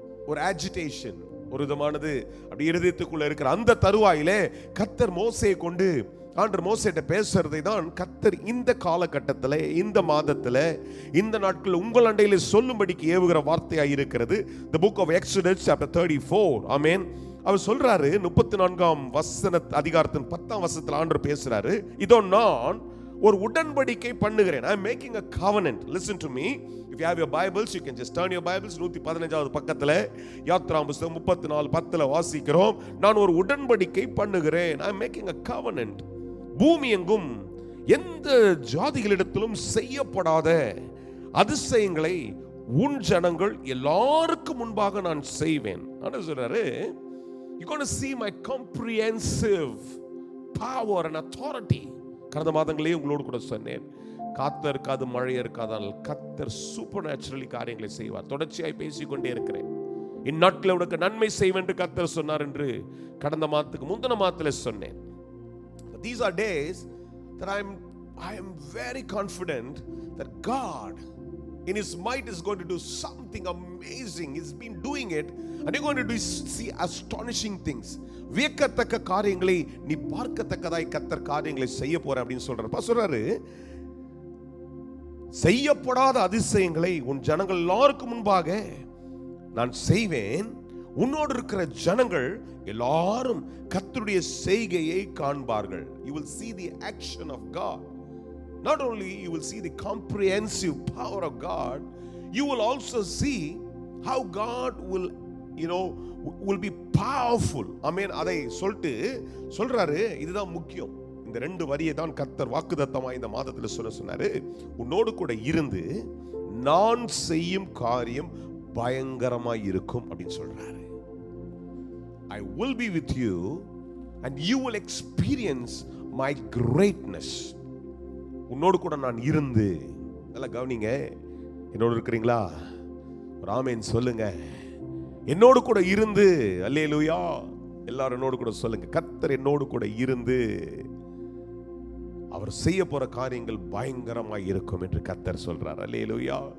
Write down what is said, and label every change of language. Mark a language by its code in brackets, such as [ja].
[ta] ஒரு ஆஜிடேஷன், ஒரு விதமானது அப்படி இருதயத்துக்குள்ள இருக்கிற அந்த தருவாயிலே கத்தர் மோசேயை கொண்டு ஆண்டவர் மோசேட்ட பேசுறதை தான் கத்தர் இந்த காலகட்டத்தில், இந்த மாதத்தில், இந்த நாட்கள் உங்கள் அண்டையிலே சொல்லும்படிக்கு ஏவுகிற வார்த்தையாக இருக்கிறது. [en] The book of Exodus chapter 34. [ta] ஆமென். அவர் சொல்றாரு 34ஆம் அதிகாரத்தின் 10ஆம் வசனத்தில் ஆண்டவர் பேசுறாரு, இதோ நான் ஒரு உடன்படிக்கை பண்ணுகிறேன். [en] I am making a covenant. Listen to me. If you have your Bibles, you can just turn your Bibles. [ta] 115வது பக்கத்துல யாத்ராம் புஸ்தகம் 34:10 வாசிக்கிறோம். நான் ஒரு உடன்படிக்கை பண்ணுகிறேன். [en] I am making a covenant. [ta] பூமி எங்கும் எந்த ஜாதிகளிடத்திலும் செய்யப்படாத அதிசயங்களை உன் ஜனங்கள் எல்லாருக்கும் முன்பாக நான் செய்வேன். ஆண்டவர் சொல்றாரு, [en] you're going to see my comprehensive power and authority. [ta] கடந்த மாதங்களே உங்களோடு கூட சொன்னேன், காத்து இருக்காது, மழை இருக்காதால் கத்தர் சூப்பர் நேச்சுரலி காரியங்களை செய்வார். தொடர்ச்சியாய் பேசிக்கொண்டே இருக்கிறேன். இந்நாட்களில் உனக்கு நன்மை செய்வேன் என்று கத்தர் சொன்னார் என்று கடந்த மாதத்துக்கு முந்தின மாதத்தில் சொன்னேன். [en] These are days that I am very confident that God in His might is going to do something amazing. He's been doing it and you're going to see astonishing things. [ta] வியக்கத்தக்க காரியங்களை நீ பார்க்கத்தக்கதாய் கத்தர் காரியங்களை செய்ய போற அப்படின்னு சொல்றாரு. செய்யப்படாத அதிசயங்களை உன் ஜனங்கள் எல்லாருக்கும் முன்பாக நான் செய்வேன். உன்னோடு இருக்கிற ஜனங்கள் எல்லாரும் கர்த்தருடைய செய்கையை காண்பார்கள். [en] You will see the action of God. Not only you will see the comprehensive power of God, you will also see how God will be powerful. [ta] ஆமென். அதை சொல்றாரு. இதுதான் முக்கியம். இந்த 2 வரியை தான் கர்த்தர் வாக்குத்தத்தமாய் இந்த மாதத்தில் சொன்னாரு. உன்னோடு கூட இருந்து நான் செய்யும் காரியம் பயங்கரமாய் இருக்கும் அப்படின்னு சொல்றாரு. [en] I will be with you and you will experience my greatness. [ta] உன்னோடு கூட நான் இருந்து, நல்லா கவனிங்க, என்னோடு இருக்கிறீங்களா? ஆமென் சொல்லுங்க. என்னோடு கூட இருந்து, அல்லேலூயா. எல்லாரும் என்னோடு கூட சொல்லுங்க, கர்த்தர் என்னோடு கூட இருந்து அவர் செய்ய போற காரியங்கள் பயங்கரமாய் இருக்கும் என்று கர்த்தர் சொல்றார். அல்லேலூயா.